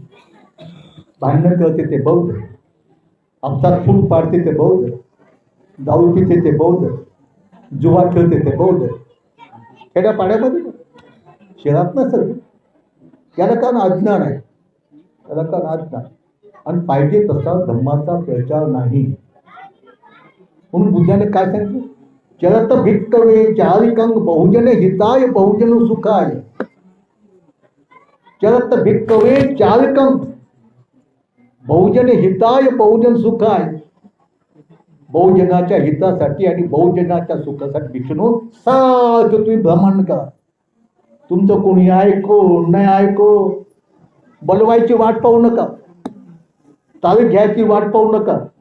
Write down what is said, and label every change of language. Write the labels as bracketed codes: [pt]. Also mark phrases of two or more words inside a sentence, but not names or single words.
[mr] भांडण करते ते बौद्ध, अपघात फूट पाडते ते बौद्ध, दारू पिते ते बौद्ध, जुवा खेळते ते बौद्ध. खेड्यापाड्यामध्ये, शहरात नसेल. त्याला कारण अज्ञान आहे, त्याला कारण अज्ञान. आणि पाहिजे तसा धम्माचा प्रचार नाही. म्हणून बुद्धाने काय सांगितलं? [pi] चरत भिक्कवे चारिकं बहुजन हिताय बहुजन सुखाय. चरत भिक्कवे चारिकं बहुजन हिताय बहुजन सुखाय. [mr] बहुजनाच्या हितासाठी आणि बहुजनाच्या सुखासाठी भिक्षूनो सारखं तुम्ही भ्रमण करा. तुमचं कोणी ऐको नाही ऐको, बोलवायची वाट पाहू नका, तारीख घ्यायची वाट पाहू नका.